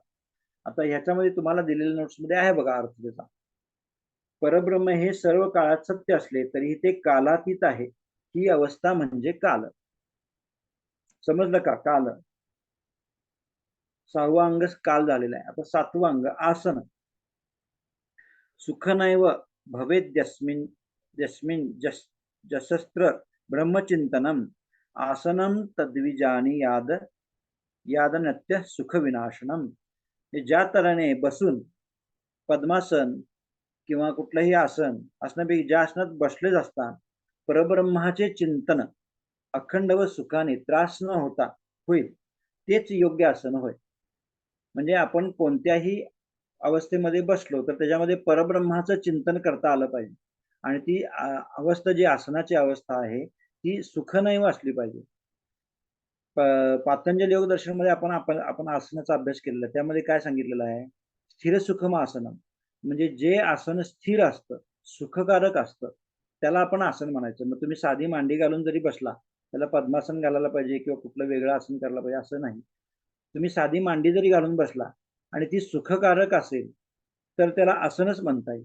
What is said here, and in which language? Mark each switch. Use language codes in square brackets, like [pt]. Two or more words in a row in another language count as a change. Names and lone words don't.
[mr] आता ह्याच्यामध्ये तुम्हाला दिलेल्या नोट्स मध्ये आहे बघा अर्थ त्याचा. परब्रह्म हे सर्व काळात सत्य असले तरी ते कालातीत आहे. ही अवस्था म्हणजे काल. समजलं का? काल. 6वा अंग काल झालेला आहे. आता 7वा अंग आसन. [sa] सुखनैव भवेद्यस्मिन् जसस्त्र ब्रह्मचिंतनम आसनम तद्विजानी यादनत्य सुख विनाशनम. [mr] ज्या तऱ्हेने बसून पद्मासन किंवा कुठलंही आसन असण्यापैकी ज्या आसनात बसलेच असता परब्रह्माचे चिंतन अखंड व सुखाने त्रास न होता होईल तेच योग्य आसन होय. म्हणजे आपण कोणत्याही अवस्थेमध्ये बसलो तर त्याच्यामध्ये परब्रह्माचं चिंतन करता आलं पाहिजे. आणि ती अवस्था जी आसनाची अवस्था आहे ती सुखनैव असली पाहिजे. पातंजल योग दर्शन मध्ये आपण आसनाचा अभ्यास केलेला, त्यामध्ये काय सांगितलेलं आहे? [sa] स्थिर सुखम आसनम. [mr] म्हणजे जे आसन स्थिर असतं, सुखकारक असतं त्याला आपण आसन म्हणायचं. मग तुम्ही साधी मांडी घालून जरी बसला त्याला पद्मासन घालायला पाहिजे किंवा कुठलं वेगळं आसन करायला पाहिजे असं नाही. तुम्ही साधी मांडी जरी घालून बसला आणि ती सुखकारक असेल तर त्याला आसनच म्हणता येईल.